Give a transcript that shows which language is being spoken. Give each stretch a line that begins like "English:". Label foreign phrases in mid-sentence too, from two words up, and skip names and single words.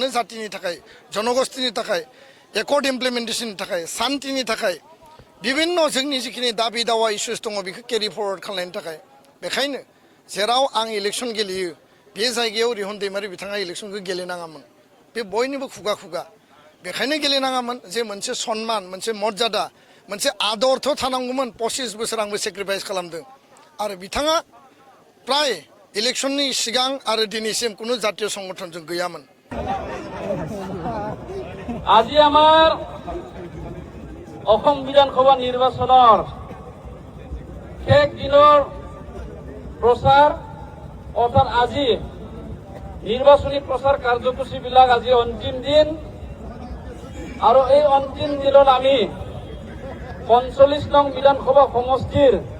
Bodo: जातिनि थाखाय जनगोष्ठीनि थाखाय
English: accord implementation
Bodo: थाखाय शान्तिनि थाखाय बिभिन्न जोंनि जिखिनि दाबि दावा इस्युस दङ बेखौ केरि फरवार्ड खालामनायनि थाखाय बेखायनो जेराव आं इलेक्सन गेलेयो बे जायगायाव रिहन दैमारि बिथाङा इलेक्सनखौ गेलेनाङामोन बे बयनिबो खुगा खुगा बेखायनो गेलेनाङामोन जे मोनसे सन्मान मोनसे मर्यादा मोनसे आदरथ' थानांगौमोन 25 बोसोर आंबो सेक्रिफाइस खालामदों आरो बिथाङा प्राय इलेक्सननि सिगां आरो दिनैसिम
Assamese: কোনো জাতীয় সংগঠনजों
Bodo: गैयामोन
Assamese: আজি আমাৰ অসম বিধানসভা নিৰ্বাচনৰ শেষ দিনৰ প্ৰচাৰ অৰ্থাৎ আজি নিৰ্বাচনী প্ৰচাৰ কাৰ্যসূচীবিলাক আজি অন্তিম দিন আৰু এই অন্তিম দিনত আমি 45 নং বিধানসভা সমষ্টিৰ